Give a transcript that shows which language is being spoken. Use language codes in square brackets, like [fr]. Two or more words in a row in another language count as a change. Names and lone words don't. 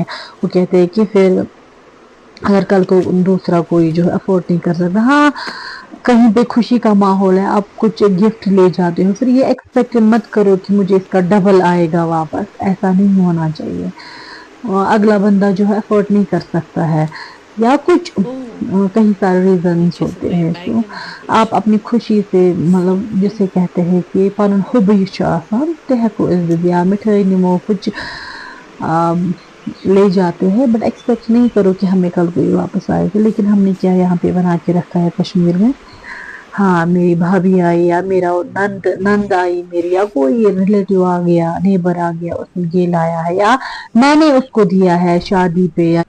[hi] वो कहते हैं कि फिर अगर कल को दूसरा कोई जो है अफोर्ड नहीं कर सकता, हाँ कहीं पे खुशी का माहौल है, आप कुछ गिफ्ट ले जाते हो, फिर ये एक्सपेक्ट मत करो कि मुझे इसका डबल आएगा वापस। ऐसा नहीं होना चाहिए। अगला बंदा जो है अफोर्ड नहीं कर सकता है या कुछ ओह! कई सारे रीजंस पीछे से होते हैं। तो बैकग्राउंड है कुछ। आप अपनी खुशी से, मतलब जिसे कहते हैं कि [ks] पन हुब यह छ आसान तह को इज्जत या मिठाई निमो [hi] कुछ ले जाते हैं, बट एक्सपेक्ट नहीं करो कि हमें कल कोई वापस आएगा। लेकिन हमने क्या यहाँ पे बना के रखा है कश्मीर में, हाँ मेरी भाभी आई या मेरा नंद नंद आई मेरी, या कोई रिलेटिव आ गया, नेबर आ गया, उसने ये लाया है या मैंने उसको दिया है शादी पे या।